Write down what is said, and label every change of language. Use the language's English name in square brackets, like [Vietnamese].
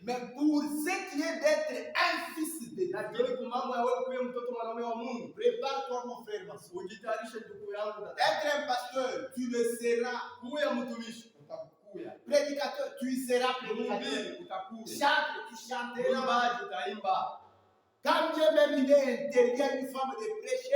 [French] Mais pour ce qui est d'être un fils de Dieu, [Swahili] Lakini kwa mambo ya wewe kuwa mtoto mwanaume wa Mungu, [French] prépare-toi mon frère, ma soeur. [Swahili] ujitayarishe ndugu yangu dada. [French] Être un pasteur, tu le seras. [Swahili] Kuya mtumishi utakuya. [French] Prédicateur, tu seras prédicateur. [Swahili] Mhubiri utakuya. [French] Chante, tu chanteras. [Swahili] Mwimbaji utaimba. [French] Quand Dieu même il est interdit une femme de prêcher,